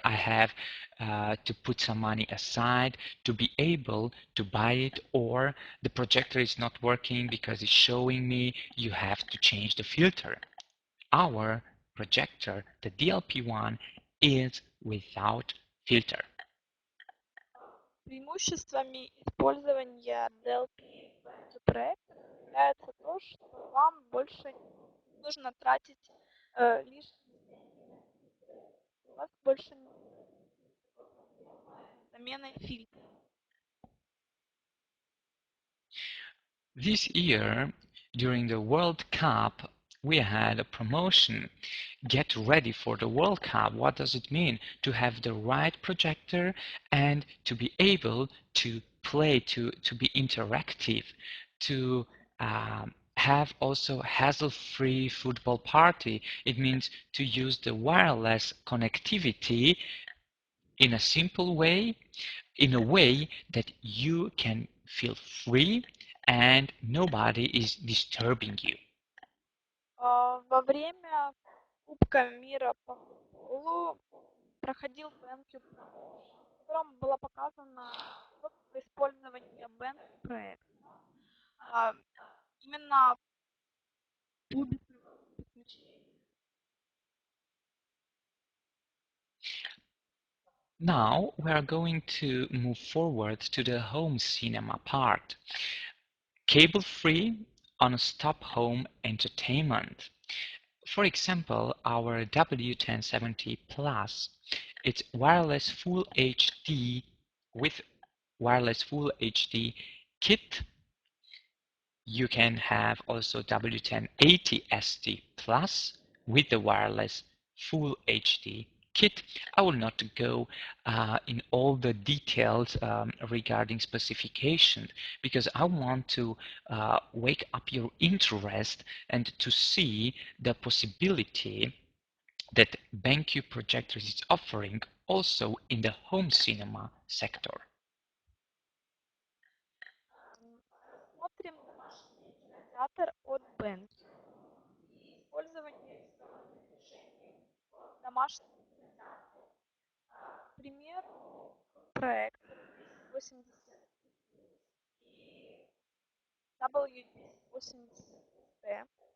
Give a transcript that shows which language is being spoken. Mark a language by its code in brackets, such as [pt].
[en] I have to put some money aside to be able to buy it, or the projector is not working because it's showing me you have to change the filter. Our projector, the DLP one, is without filter. [ru] Преимуществами использования DLP проекта является то, что вам больше не нужно тратить лишние деньги. У вас больше не замены фильтра. [en] This year, during the World Cup, we had a promotion. Get ready for the World Cup. What does it mean? To have the right projector and to be able to play, to be interactive, to have also hassle-free football party. It means to use the wireless connectivity in a simple way, in a way that you can feel free and nobody is disturbing you. [ru] Во время Кубка мира по футболу проходил BenQ промоушен, в котором было показано использование BenQ проекта. Именно по беспроводному подключению. [en] Now we are going to move forward to the home cinema part. Cable-free, on-stop home entertainment. For example, our W1070 Plus, it's wireless Full HD with wireless Full HD kit. You can have also W1080 SD Plus with the wireless Full HD kit. I will not go in all the details regarding specifications because I want to wake up your interest and to see the possibility that BenQ projectors is offering also in the home cinema sector. [ru] Смотрим домашний кинотеатр от BenQ. Использование решений в домашнем кинотеатре. Пример проект 1080 и W1080T.